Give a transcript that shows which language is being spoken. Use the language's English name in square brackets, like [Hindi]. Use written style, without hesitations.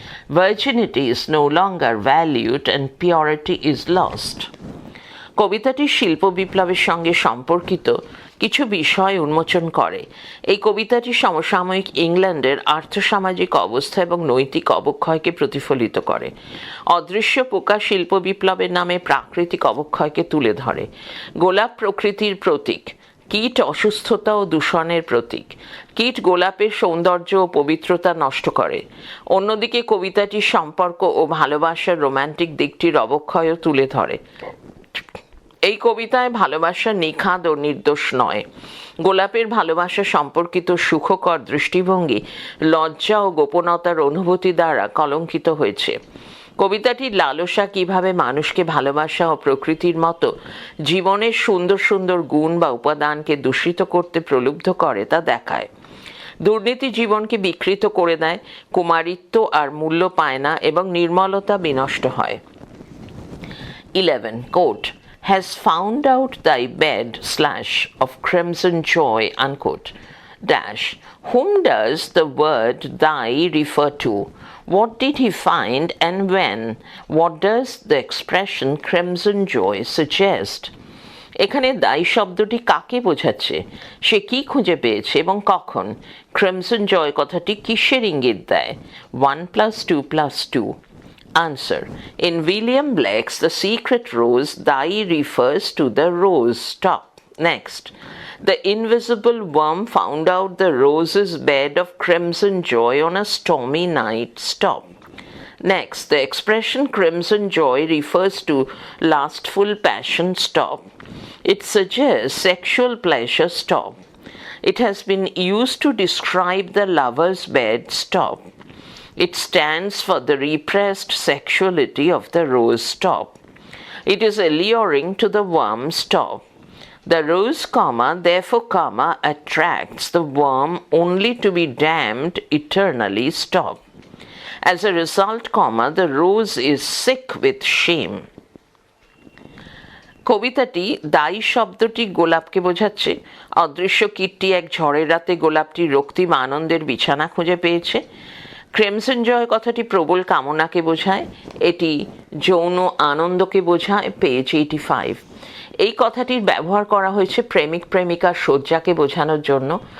[English] Virginity is no longer valued and purity is lost. [Bangla] কবিতাটি শিল্প বিপ্লবের সঙ্গে সম্পর্কিত কিছু বিষয় উন্মোচন করে। এই কবিতাটি সমসাময়িক ইংল্যান্ডের আর্থসামাজিক অবস্থা এবং নৈতিক অবক্ষয়কে প্রতিফলিত করে। অদৃশ্য পোকা শিল্প বিপ্লবের নামে প্রাকৃতিক অবক্ষয়কে তুলে ধরে। গোলাপ প্রকৃতির প্রতীক, কীট অসুস্থতা ও দূষণের প্রতীক। কীট গোলাপের সৌন্দর্য ও পবিত্রতা নষ্ট করে। অন্যদিকে কবিতাটি সম্পর্ক ও ভালোবাসার রোম্যান্টিক দিকটির অবক্ষয়ও তুলে ধরে। এই কবিতায় ভালোবাসা নিখাদ ও নির্দোষ নয়। গোলাপের ভালোবাসা সম্পর্কিত সুখকর দৃষ্টিভঙ্গি লজ্জা ও গোপনতার অনুভূতি দ্বারা কলঙ্কিত হয়েছে। কবিতাটি লালসা কিভাবে মানুষকে ভালোবাসা ও প্রকৃতির মতো জীবনের সুন্দর সুন্দর গুণ বা উপাদানকে দূষিত করতে প্রলুব্ধ করে তা দেখায়। দুর্নীতি জীবনকে বিকৃত করে দেয়, কুমারিত্ব আর মূল্য পায় না এবং নির্মলতা বিনষ্ট হয়। 11. [English] Quote, has found out thy bed / of crimson joy, unquote. Dash. Whom does the word thy refer to? What did he find and when? What does the expression crimson joy suggest? [Bangla] এখানে দায়ী শব্দটি কাকে বোঝাচ্ছে, সে কি খুঁজে পেয়েছে এবং কখন? ক্রিমসন জয় কথাটি কিসের ইঙ্গিত দেয়? 1 + 2 + 2. Answer. [English] In William Blake's The Secret Rose, thy refers to the rose. Stop. Next. The invisible worm found out the rose's bed of crimson joy on a stormy night. Stop. Next. The expression crimson joy refers to lustful passion. Stop. It suggests sexual pleasure. Stop. It has been used to describe the lover's bed. Stop. It stands for the repressed sexuality of the rose. Stop. It is alluring to the worm. Stop. The rose, therefore, attracts the worm only to be damned eternally. Stop. As a result, the rose is sick with shame. [Bangla] কবিতাটি দায়ী শব্দটি গোলাপকে বোঝাচ্ছে। অদৃশ্য কীটটি এক ঝড়ের রাতে গোলাপটি রক্তিম আনন্দের বিছানা খুঁজে পেয়েছে। ক্রিমসন জয় কথাটি প্রবল কামনাকে বোঝায়, এটি যৌন আনন্দকে বোঝায়। পেজ 85। এই কথাটির ব্যবহার করা হয়েছে প্রেমিক প্রেমিকার শয্যাকে বোঝানোর জন্য।